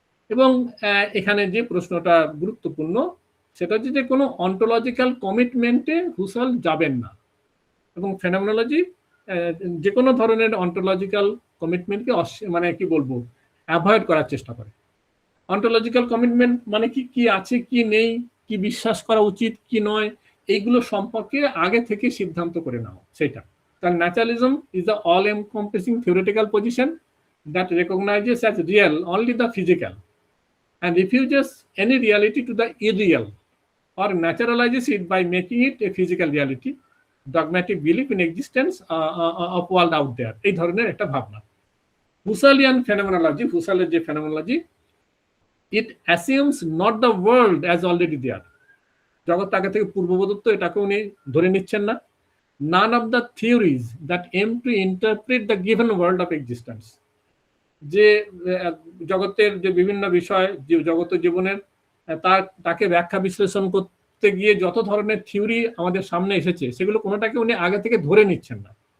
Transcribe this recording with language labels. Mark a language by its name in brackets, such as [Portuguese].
[Bangla] এবং এখানে যে প্রশ্নটা গুরুত্বপূর্ণ সেটা হচ্ছে যে কোনো অন্টোলজিক্যাল কমিটমেন্টে হুসল যাবেন না, এবং ফেনোমেনোলজি যে কোনো ধরনের অন্টোলজিক্যাল কমিটমেন্টকে মানে কি বলবো, অ্যাভয়েড করার চেষ্টা করে। অন্টোলজিক্যাল কমিটমেন্ট মানে কি আছে কি নেই, কি বিশ্বাস করা উচিত কি নয়, এইগুলো সম্পর্কে আগে থেকে সিদ্ধান্ত করে নেওয়া, সেটা। [English] কারণ naturalism is the all encompassing theoretical position that recognises as real only the physical and refuses any reality to the irreal or naturalizes it by making it a physical reality, dogmatic belief in existence of world out there, [Bangla] এই ধরনের একটা ভাবনা। হুসালিয়ান phenomenology, হুসালের যে phenomenology, [English] it assumes not the world as already there, [Bangla] জগৎ আগে থেকে পূর্ববদত্ত, এটাকে উনি ধরে নিচ্ছেন না। [English] none of the theories that aim to interpret the given world of existence, [Bangla] যে জগতের যে বিভিন্ন বিষয়, জগত জীবনের তাকে ব্যাখ্যা বিশ্লেষণ করতে গিয়ে যত ধরনের থিওরি আমাদের সামনে এসেছে, সেগুলো কোনোটাকে উনি আগে থেকে ধরে নিচ্ছেন না।